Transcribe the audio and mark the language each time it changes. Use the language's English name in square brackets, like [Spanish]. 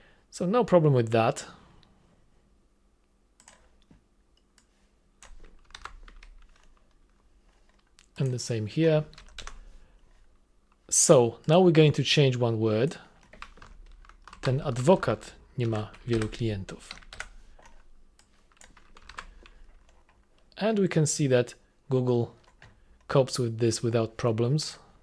[English] So no problem with that. And the same here. So now we're going to change one word. [Polish] Ten adwokat nie ma wielu klientów. [English] And we can see that Google copes with this without problems.